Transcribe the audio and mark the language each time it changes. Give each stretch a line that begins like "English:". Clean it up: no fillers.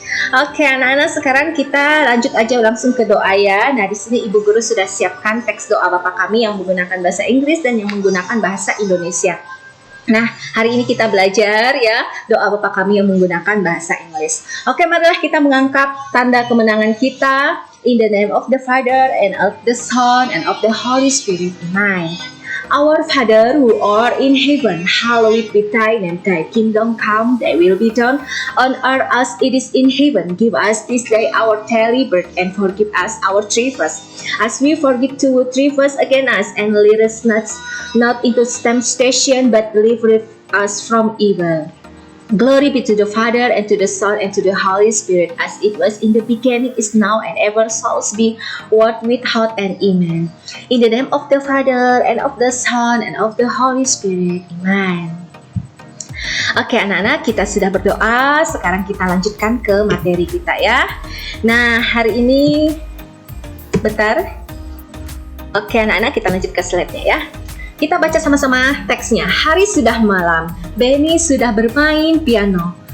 Indonesian: Oke anak-anak, sekarang kita lanjut aja langsung ke doa ya. Nah, di sini Ibu Guru sudah siapkan teks doa Bapa Kami yang menggunakan bahasa Inggris dan yang menggunakan bahasa Indonesia. Nah, hari ini kita belajar ya doa Bapa Kami yang menggunakan bahasa Inggris. Oke, marilah kita mengangkat tanda kemenangan kita.
English: In the name of the Father and of the Son and of the Holy Spirit. Amen. Our Father who art in heaven, hallowed be thy name. Thy kingdom come, thy will be done on earth as it is in heaven. Give us this day our daily bread, and forgive us our trespasses, as we forgive to who trespass against us, and lead us not into temptation, but deliver us from evil. Glory be to the Father, and to the Son, and to the Holy Spirit, as it was in the beginning, is now, and ever shall be, world without end. Amen. In the name of the Father, and of the Son, and of the Holy Spirit. Amen.
Indonesian: Oke anak-anak, kita sudah berdoa. Sekarang kita lanjutkan ke materi kita ya. Nah, hari ini bentar. Oke anak-anak, kita lanjut ke slide-nya ya. Kita baca sama-sama teksnya. Hari sudah malam, Benny sudah bermain piano.